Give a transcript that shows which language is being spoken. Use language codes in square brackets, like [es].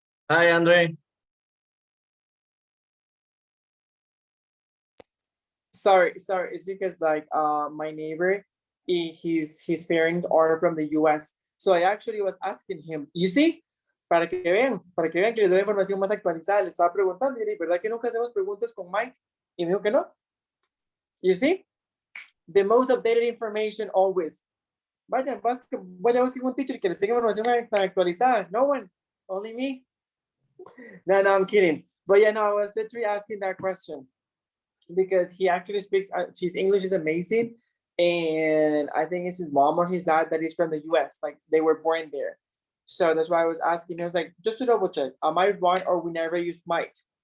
[en] Hi, Andre. Sorry, it's because like my neighbor, his parents are from the US. So I actually was asking him, you see, [es] para que vean que les doy la información más actualizada, le estaba preguntando, y le dije, ¿verdad que nunca hacemos preguntas con Mike? Y me dijo que no. [en] You see, the most updated information always. [es] Vaya busquen un teacher que les tenga información tan actualizada. [en] No one, only me. No, I'm kidding. But yeah, no, I was literally asking that question because he actually speaks, his English is amazing. And I think it's his mom or his dad that is from the US, like they were born there. So that's why I was asking him, I was like, just to double check, am I wrong or we never use might?